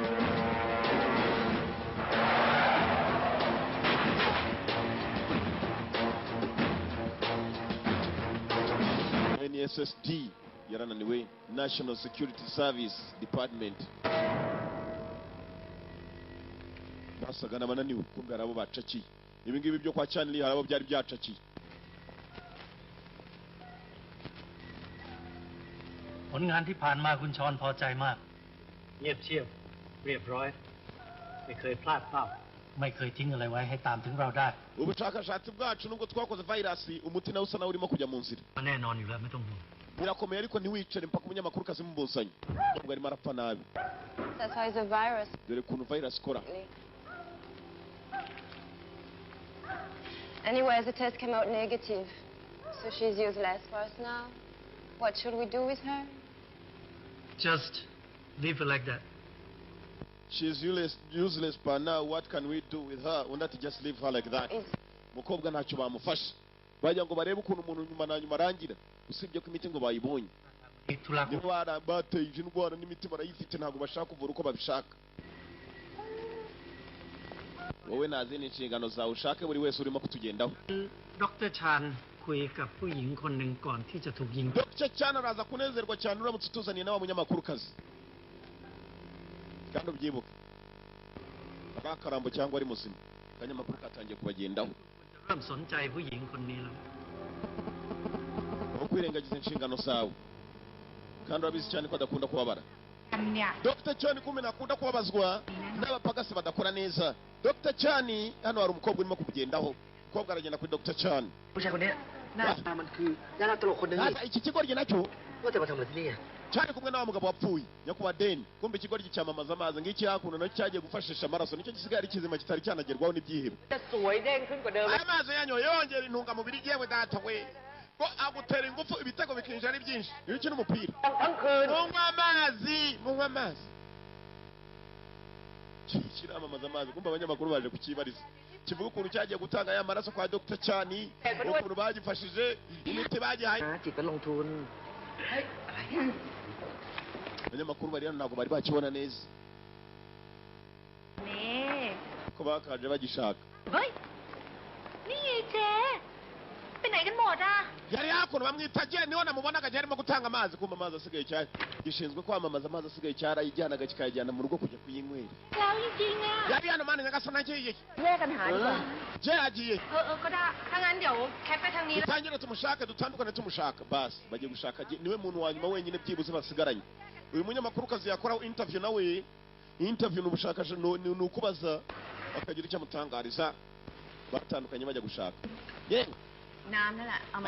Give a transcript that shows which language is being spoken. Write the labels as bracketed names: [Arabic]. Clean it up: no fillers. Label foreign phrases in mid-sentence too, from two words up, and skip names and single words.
[Kinyarwanda] NSSD yarananiwe, National Security Service Department. Basaga n'abananiwe kumbe arabo bacakiye. Ibi ngibi byo kwa Chanley harabo byari byacakiye. [Thai] ผลงานที่ผ่านมาคุณชอนพอใจมาก เงียบเชียบเรียบร้อย ไม่เคยพลาดเป้า ไม่เคยทิ้งอะไรไว้ให้ตามถึงเราได้ [Kinyarwanda] Ubushakashatsi bwacu nubwo twakoze virus umuti nawe usa nawe urimo kujya mu nzira. [Thai] แน่นอนอยู่แล้วไม่ต้องห่วง [Kinyarwanda] Birakomeye ariko ntiwicare mpaka umunyamakuru kazi mubuzanye. Ubwo arimo arapfa nabi. [English] That's why it's a virus. [Kinyarwanda] Dore kuntu virus ikora. [English] Anyways, the test came out negative. So she's useless for us now. What should we do with her? just leave her like that. She's useless but now what can we do with her? [Kinyarwanda] Undi ati [English] just leave her like that. [Kinyarwanda] Mukobwa ntacyo bamufasha. Bajya ngo barebe ukuntu umuntu nyuma na nyuma arangira. Usibye ko imiti ngo bayibonye. Niba bateje indwara n'imiti barayifite ntabwo bashaka kuvura uko babishaka. Wowe nazini inshingano zawe ushake buri wese urimo kutugendaho. [Thai] Dr. Chan คุยกับผู้หญิงคนหนึ่งก่อนที่จะถูกยิง [Kinyarwanda] Dr. Chan araza kunezerwa cyane uramutse utuzaniye nawe munyamakuru kazi. Kandi ubyibuke. Abakarambo cyangwa ari muzima. Kanyamakuru katangiye kubagendaho. [Thai] เริ่มสนใจผู้หญิงคนนี้แล้ว [Kinyarwanda] Kwirengagiza inshingano zawe. Kandi urabizi cyane ko adakunda kubabara. Dr. Chan kumena akunda kubabazwa n'abapagasi badakora neza. Dr. Chan hano hari umukobwa urimo kubugendaho. Umukobwa aragenda kuri Dr. Chan. [Thai] ผู้ชายคนนี้หน้าตามันคือดาราตลกคนหนึงนี่ [Kinyarwanda] Iki kigoryi nacyo [Thai] ว่าแต่มาทำอะไรที่นี่อ่ะ [Kinyarwanda] cyane kumwe n'awa mugabo wapfuye nyakubahwa Deni. Kumbe ikigoryi cyamamaza amazi ngiki hakuno nacyo cyagiye gufashisha amaraso nicyo gisigaye ari kizima kitari cyanagerwaho n'ibyihebe. [Thai] จะสวยเด้งขึ้นกว่าเดิม [Kinyarwanda] Aya mazi yanyoye yongera intungamubiri yewe data we. Ko agutera ingufu ibitego bikinjira ari byinshi. Iyo ukina umupira. [Thai] ทั้งคืน [Kinyarwanda] Munywa amazi. Kiramamaza amazi kumbe abanyamakuru baje kukibariza. Kivuga ukuntu cyagiye gutanga ya maraso kwa Dr. Chan. Ukuntu bagifashije imiti bagihaye. [Thai] จิตก็ลงทุน [Kinyarwanda] Abanyamakuru bari hano ntabwo bari bakibona neza. [Thai] นี่ [Kinyarwanda] Ko bakaje bagishaka. [Thai] เฮ้ย นี่เจ๊ไปไหนกันหมดอ่ะ [Kinyarwanda] Yari hakuno bamwita Jane niho namubonaga arimo gutanga amazi kumbe amazi asigaye cyane. Gishinzwe kwamamaza amazi asigaye cyarayijyanaga kikayijyana mu rugo kujya kuyinywera. [Thai] แล้วจริงๆอ่ะ [Kinyarwanda] Yari hano mani nyagasana ngiye. [Thai] แยกกันหาดีกว่า [Kinyarwanda] Je agiye. [Thai] ก็ได้ถ้างั้นเดี๋ยวแคปไปทางนี้แล้ว [Kinyarwanda] Dutangire tumushake dutandukane tumushaka basi bagiye gushaka niwe muntu wa nyuma wenyine byibuze basigaranye. Uyu munyamakuru kazi yakoraho interview nawe interview n'ubushakashatsi n'ukubaza bakagira icyo amutangariza batandukanye bajya gushaka. Yewe [Thai] น้ำนั่นแหละเอามา